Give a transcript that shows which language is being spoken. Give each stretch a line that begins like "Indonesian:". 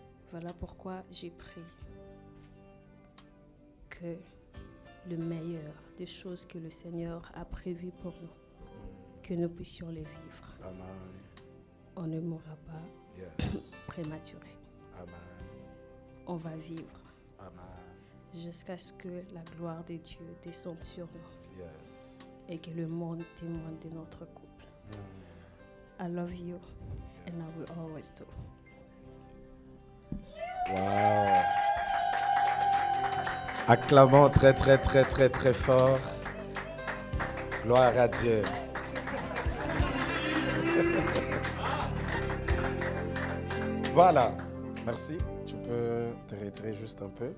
French: Voilà pourquoi j'ai prié que le meilleur des choses que le Seigneur a prévues pour nous, que nous puissions les vivre. Amen. On ne mourra pas
English: Yes.
French: prématuré. Amen. On va vivre Amen. jusqu'à ce que la gloire de Dieu descende sur nous
English: Yes.
French: et que le monde témoigne de notre couple.
English: I love you and I will always do. Wow.
French: Acclamons très, très, très, très, très fort. Gloire à Dieu. Voilà. Merci. Tu peux te retirer juste un peu.